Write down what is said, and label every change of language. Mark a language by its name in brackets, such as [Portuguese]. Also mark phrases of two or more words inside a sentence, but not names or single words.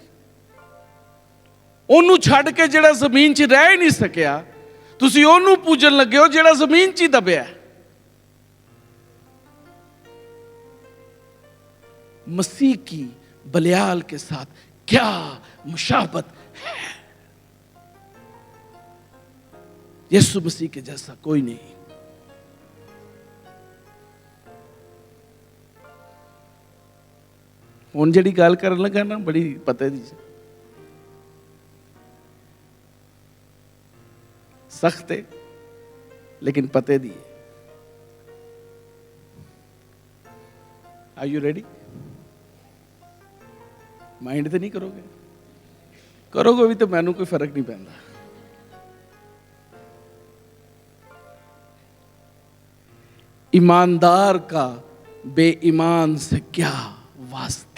[Punjabi] انہوں چھڑ کے جڑا زمین چ رہ ہی نہیں سکیا، تسی انہوں پوجن لگے ہو جڑا زمین چ دبیا ہے. [Urdu] مسیح کی بلیال کے ساتھ کیا مشابہت ہے؟ یسوع مسیح کے جیسا کوئی نہیں. [Punjabi] ہن جڑی گل کرن لگا نا بڑی پتے دی سخت ہے لیکن پتے دی ہے. [English] Are you ready? [Urdu] مائنڈ تو نہیں کرو گے؟ کرو گے بھی تو مینوں کوئی فرق نہیں پہنتا. ایماندار کا بے ایمان سے کیا واسطہ؟